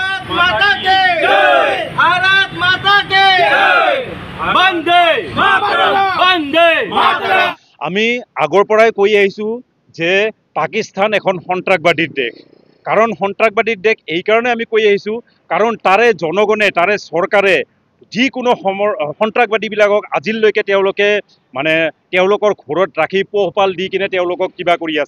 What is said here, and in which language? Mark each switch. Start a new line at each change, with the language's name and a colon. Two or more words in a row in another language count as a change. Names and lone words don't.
Hindi: माता की जय, भारत माता की जय, वंदे मातरम, वंदे मातरम।
Assamese: আমি আগৰ পৰাই কৈ আহিছো যে পাকিস্তান এখন সন্ত্ৰাসবাদীৰ দেশ। কাৰণ সন্ত্ৰাসবাদীৰ দেশ এই কাৰণে আমি কৈ আহিছো কাৰণ তাৰে জনগণে তাৰে চৰকাৰে যিকোনো সন্ত্ৰাসবাদীবিলাকক আজিলৈকে তেওঁলোকে মানে তেওঁলোকৰ ঘৰত ৰাখি পোহপাল দি কিনে তেওঁলোকক কিবা কৰি আছে।